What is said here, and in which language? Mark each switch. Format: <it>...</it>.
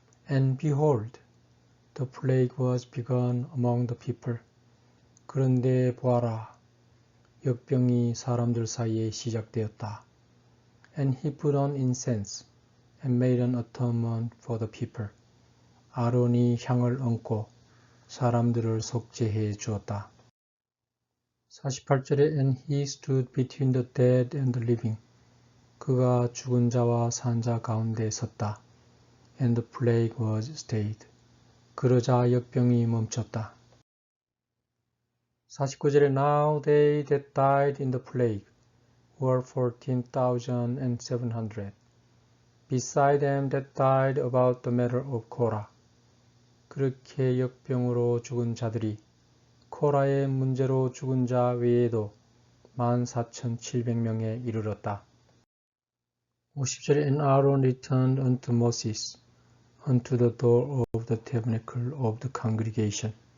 <en>And behold, the plague was begun among the people.</en> <ko>그런데 보아라, 역병이 사람들 사이에 시작되었다.</ko> <en>And he put on incense, and made an atonement for the people.</en> <ko>아론이 향을 얹고 사람들을 속죄해 주었다. 48절에</ko> <en>And he stood between the dead and the living.</en> <ko>그가 죽은 자와 산 자 가운데 섰다.</ko> <en>And the plague was stayed.</en> <ko>그러자 역병이 멈췄다. 49절에</ko> <en>Now they that died in the plague were 14,700. Beside them that died about the matter of Korah.</en> <ko>그렇게 역병으로 죽은 자들이 코라의 문제로 죽은 자 외에도 14,700명에 이르렀다. 50절에</ko> <en>And Aaron returned unto Moses unto the door of the tabernacle of the congregation.</en>